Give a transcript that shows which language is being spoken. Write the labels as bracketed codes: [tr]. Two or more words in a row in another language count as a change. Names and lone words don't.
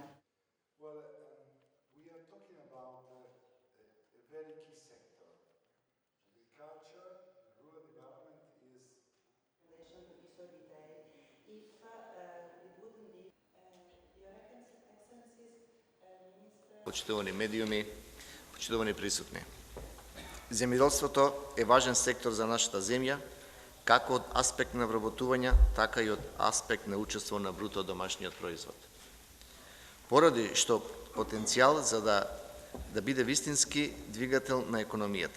[en] Well, we are talking about a very key sector. Agriculture, rural development is... In relation to be so detailed, if it wouldn't be, Your Excellencies, Minister... [mk] Почитувани медиуми, почитувани присутни. Земјоделството е важен сектор за нашата земја, како од аспект на вработување, така и од аспект на учество на бруто домашниот производ. Поради што потенцијал за да биде вистински двигател на економијата.